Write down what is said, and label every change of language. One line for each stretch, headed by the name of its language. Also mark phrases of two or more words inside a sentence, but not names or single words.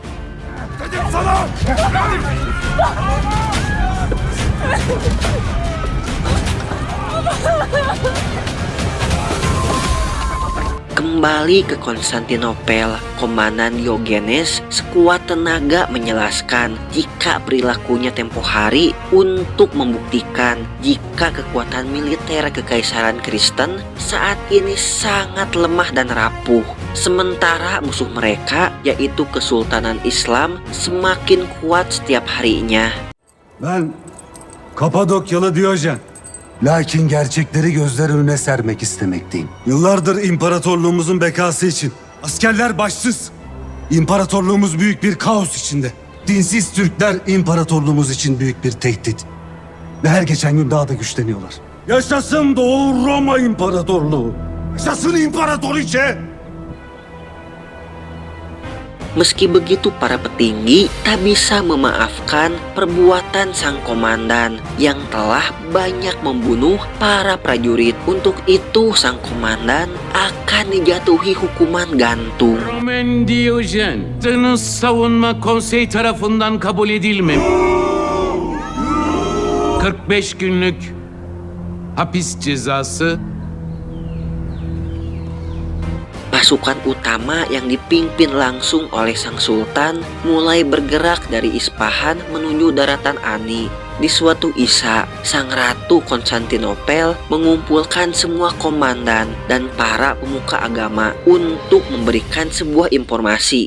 Indonesian: Kembali ke Konstantinopel, Komandan Diogenes sekuat tenaga menjelaskan jika perilakunya tempo hari untuk membuktikan jika kekuatan militer kekaisaran Kristen saat ini sangat lemah dan rapuh. Sementara musuh mereka, yaitu Kesultanan Islam, semakin kuat setiap harinya.
Turkish: Ben Kapadokyalı Diyojen. Lakin gerçekleri gözler önüne sermek istemekteyim. Yıllardır imparatorluğumuzun bekası için askerler başsız. İmparatorluğumuz büyük bir kaos içinde. Dinsiz Türkler imparatorluğumuz için büyük bir tehdit. Ve her geçen gün daha da güçleniyorlar. Yaşasın Doğu Roma İmparatorluğu. Yaşasın İmparatoriçe.
Indonesian: Meski begitu, para petinggi tak bisa memaafkan perbuatan sang komandan yang telah banyak membunuh para prajurit. Untuk itu, sang komandan akan dijatuhi hukuman gantung.
Turkish: Roman Diyojen, savunma konsey tarafından kabul edilmemiş. 45 günlük hapis cezası.
Indonesian: Pasukan utama yang dipimpin langsung oleh sang sultan mulai bergerak dari Ispahan menuju daratan Ani. Di suatu Isya, sang ratu Konstantinopel mengumpulkan semua komandan dan para pemuka agama untuk memberikan sebuah informasi.